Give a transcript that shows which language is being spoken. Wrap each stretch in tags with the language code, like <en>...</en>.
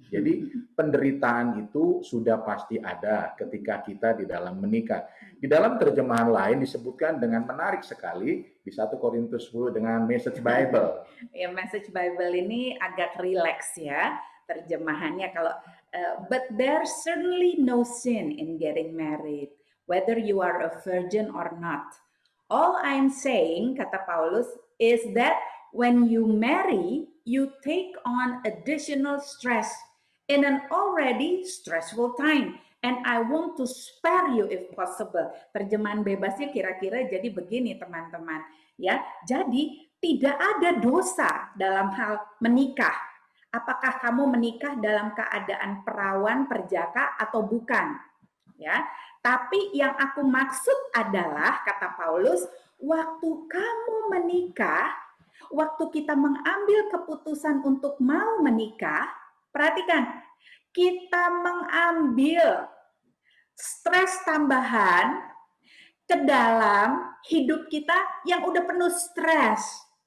<id>Jadi penderitaan itu sudah pasti ada ketika kita di dalam menikah. Di dalam terjemahan lain disebutkan dengan menarik sekali di 1 Korintus 10 dengan Message Bible. Ya, Message Bible ini agak rileks ya terjemahannya. Kalau</id> <en>but there's certainly no sin in getting married, whether you are a virgin or not. All I'm saying,</en> <id>kata Paulus,</id> <en>is that when you marry, you take on additional stress in an already stressful time. And I want to spare you if possible.</en> <id>Terjemahan bebasnya kira-kira jadi begini teman-teman. Ya, jadi tidak ada dosa dalam hal menikah. Apakah kamu menikah dalam keadaan perawan, perjaka, atau bukan? Ya, tapi yang aku maksud adalah, kata Paulus, waktu kamu menikah, waktu kita mengambil keputusan untuk mau menikah, perhatikan, kita mengambil stres tambahan ke dalam hidup kita yang udah penuh stres.</id>